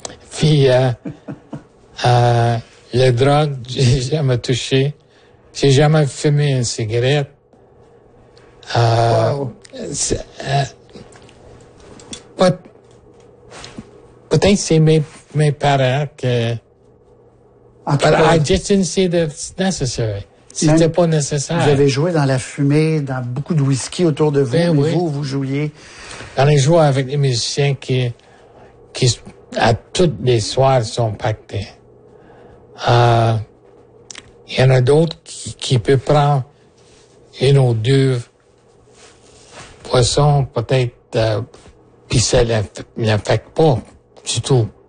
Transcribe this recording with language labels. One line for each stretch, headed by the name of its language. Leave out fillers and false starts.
French: Puis, la drogue, j'ai jamais touché. J'ai jamais fumé une cigarette. Peut-être c'est mes parents que...
English: But I just didn't see that it's necessary.
French: C'était même pas nécessaire. Vous avez joué dans la fumée, dans beaucoup de whisky autour de vous, mais vous, vous jouiez. On a joué avec des musiciens qui, à toutes les soirs, sont pactés. Il y en a d'autres qui peuvent prendre une ou deux poissons, peut-être, puis ça l'affecte pas du tout.